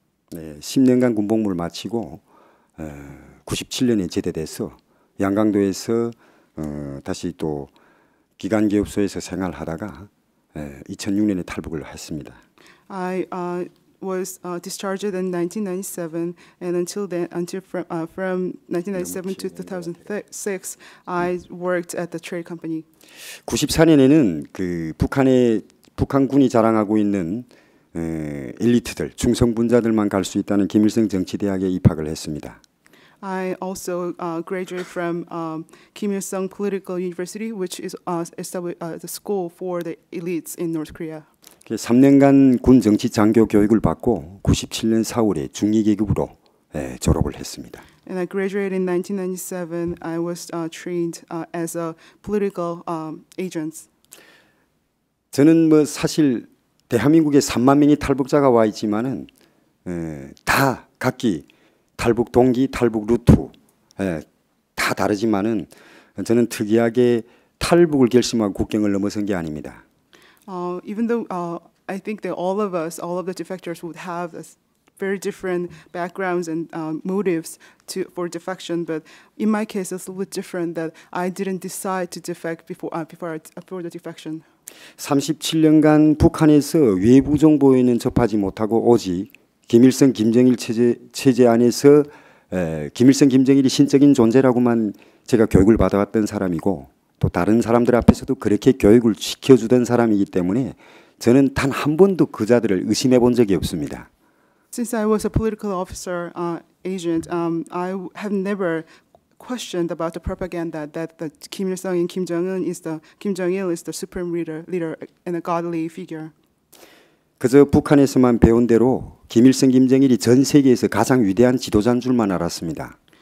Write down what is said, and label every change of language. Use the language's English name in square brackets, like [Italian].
[Korean] 10년간 군복무를 마치고 97년에 제대돼서 양강도에서 다시 또 기간기업소에서 생활하다가 2006년에 탈북을 했습니다. [English] I was discharged in 1997, and from 1997 to 2006, I worked at the trade company. [Korean] 94년에는 그 북한군이 자랑하고 있는 엘리트들, 충성분자들만 갈 수 있다는 김일성 정치대학에 입학을 했습니다. [English] I also graduated from Kim Il-sung Political University, which is the school for the elites in North Korea. [Korean] 3년간 군 정치 장교 교육을 받고 97년 4월에 중위 계급으로 졸업을 했습니다. [English] And I graduated in 1997. I was trained as a political agent. [Korean] 저는 뭐 사실 대한민국에 3만 명의 탈북자가 와 있지만은 다 각기 탈북 동기, 탈북 루트 다 다르지만은 저는 특이하게 탈북을 결심하고 국경을 넘어선 게 아닙니다. [English] Even though I think that all of the defectors would have very different backgrounds and motives for defection, but in my case, it's a little bit different. That I didn't decide to defect before the defection. [Korean] 37년간 북한에서 외부 정보에는 접하지 못하고 오직 김일성, 김정일 체제 안에서 김일성, 김정일이 신적인 존재라고만 제가 교육을 받아왔던 사람이고 또 다른 사람들 앞에서도 그렇게 교육을 시켜주던 사람이기 때문에 저는 단 한 번도 그자들을 의심해 본 적이 없습니다. [English] Since I was a political officer agent, I have never questioned about the propaganda that the Kim Il-sung and Kim Jong-il is the supreme leader and a godly figure. [Korean] 그저 북한에서만 배운 대로 김일성, 김정일이 전 세계에서 가장 위대한 지도자인 줄만 알았습니다.